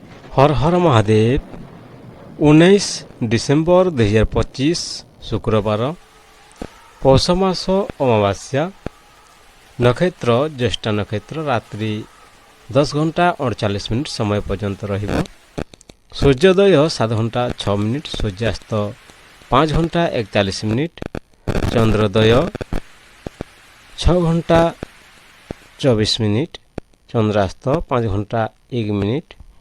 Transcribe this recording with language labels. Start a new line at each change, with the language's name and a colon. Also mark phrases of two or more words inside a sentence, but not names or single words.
Odia: ହର ହର ମହାଦେବ 19 ଡିସେମ୍ବର 2025 ଶୁକ୍ରବାର ପୌଷ ମାସ ଅମାବାସ୍ୟା ନକ୍ଷତ୍ର ଜ୍ୟେଷ୍ଠା ନକ୍ଷତ୍ର ରାତ୍ରି 10 ଘଣ୍ଟା 48 ମିନିଟ ସମୟ ପର୍ଯ୍ୟନ୍ତ ରହିବ। ସୂର୍ଯ୍ୟୋଦୟ 7 ଘଣ୍ଟା 6 ମିନିଟ, ସୂର୍ଯ୍ୟାସ୍ତ 5 ଘଣ୍ଟା 41 ମିନିଟ, ଚନ୍ଦ୍ରୋଦୟ 6 ଘଣ୍ଟା 24 ମିନିଟ, ଚନ୍ଦ୍ରାସ୍ତ 5 ଘଣ୍ଟା 1 ମିନିଟ।